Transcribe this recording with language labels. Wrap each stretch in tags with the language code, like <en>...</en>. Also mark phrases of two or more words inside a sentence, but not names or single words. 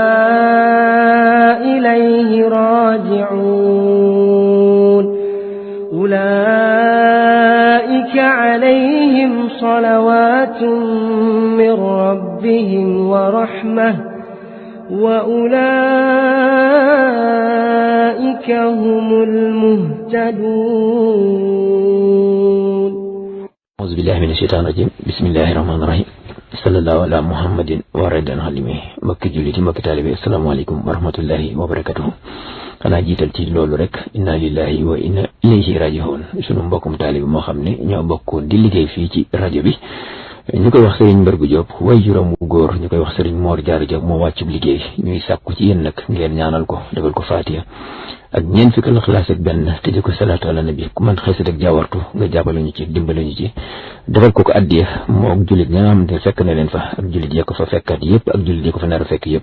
<ar>إليه راجعون أولئك عليهم صلوات من ربهم ورحمة وأولئك هم المهتدون. أعوذ بالله من الشيطان الرجيم. بسم الله الرحمن الرحيم. صلى الله على محمد وعلى آله</ar> <wo>mbokki jullit yi mbokki taalibe</wo> <ar>السلام عليكم ورحمة الله وبركاته.</ar> <wo>xanaa jiital ci loolu rek</wo> <ar>إنا لله وإنا إليه راجعون</ar> <wo>sunu mbokkum taalibe moo xam ne ñoo bokk di liggéey fii ci rajo bi ñu koy wax Serigne Mbargou Diop way juróom wu góor ñu koy wax Serigne Mor Diarra Diop moo wàccub liggéey ñuy sàkku ci yéen nag ngeen ñaanal ko defal ko Fatiha ak ñeent fukki Ixlaas ak benn tëje ko salaatu ala nabi ku man xëysat ak jaawartu nga jàppale ñu ci dimbale ñu ci defal ko ko addiya moo ak jullit ña nga xamante ne fekk na leen fa ak jullit ya ko fa fekkat yëpp ak jullit ya ko fa nar a fekk yëpp.</wo>